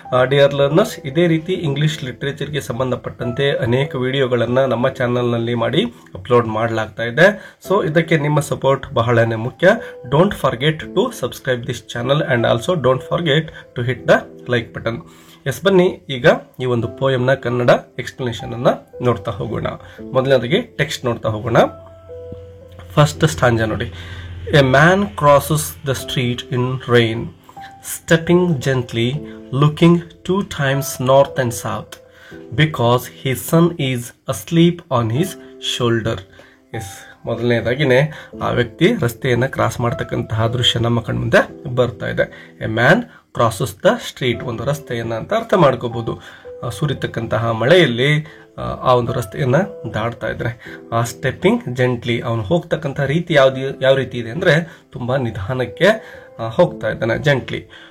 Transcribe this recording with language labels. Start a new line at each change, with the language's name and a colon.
Kannada: Dear learners, ಇದೇ ರೀತಿ English ಲಿಟರೇಚರ್ಗೆ ಸಂಬಂಧಪಟ್ಟಂತೆ ಅನೇಕ ವಿಡಿಯೋಗಳನ್ನ ನಮ್ಮ ಚಾನೆಲ್ ನಲ್ಲಿ ಮಾಡಿ ಅಪ್ಲೋಡ್ ಮಾಡಲಾಗ್ತಾ ಇದೆ. ಸೊ ಇದಕ್ಕೆ ನಿಮ್ಮ ಸಪೋರ್ಟ್ ಬಹಳನೇ ಮುಖ್ಯ.
English: Don't forget to subscribe this channel and also don't forget to hit the like button.
Kannada: S, ಬನ್ನಿ ಈಗ ಈ ಒಂದು ಪೋಯಮ್ ನ ಕನ್ನಡ ಎಕ್ಸ್ಪ್ಲನೇಷನ್ ಅನ್ನ ನೋಡ್ತಾ ಹೋಗೋಣ. ಮೊದಲನೇದಾಗಿ ಟೆಕ್ಸ್ಟ್ ನೋಡ್ತಾ ಹೋಗೋಣ. ಫಸ್ಟ್ ಸ್ಟಾಂಜಾ ನೋಡಿ.
English: A man crosses the street in rain, stepping gently, looking 2 times north and south, because his son is asleep on his shoulder.
Kannada: S, ಮೊದಲನೇದಾಗಿನೇ ಆ ವ್ಯಕ್ತಿ ರಸ್ತೆಯನ್ನ ಕ್ರಾಸ್ ಮಾಡ್ತಕ್ಕಂತಹ ದೃಶ್ಯ ನಮ್ಮ ಕಣ್ಮುಂದೆ ಬರ್ತಾ ಇದೆ.
English: a man crosses the street,
Kannada: ಒಂದು ರಸ್ತೆಯನ್ನ ಅಂತ ಅರ್ಥ ಮಾಡ್ಕೋಬಹುದು. ಸುರಿತಕ್ಕಂತಹ ಮಳೆಯಲ್ಲಿ ಆ ಒಂದು ರಸ್ತೆಯನ್ನ ದಾಟ್ತಾ ಇದ್ರೆ, ಆ ಸ್ಟೆಪ್ಪಿಂಗ್ ಜೆಂಟ್ಲಿ, ಅವನು ಹೋಗ್ತಕ್ಕಂತಹ ರೀತಿ ಯಾವ ರೀತಿ ಇದೆ ಅಂದ್ರೆ ತುಂಬಾ ನಿಧಾನಕ್ಕೆ ಹೋಗ್ತಾ ಇದ್ದಾನೆ. ಜೆಂಟ್ಲಿ.